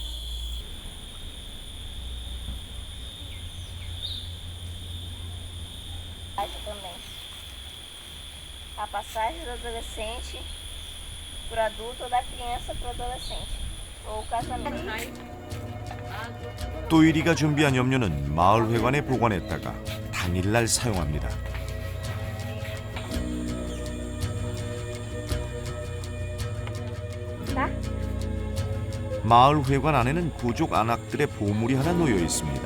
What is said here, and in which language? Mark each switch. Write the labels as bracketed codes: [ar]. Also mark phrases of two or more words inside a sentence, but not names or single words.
[pt] Também. A passagem do adolescente para o adulto ou da criança para o adolescente, ou o casamento. [ko] 또이리가 준비한 염료는 마을회관에 보관했다가 당일날 사용합니다. [pt] Tá? [ko] 마을회관 안에는 부족 안악들의 보물이 하나 놓여 있습니다.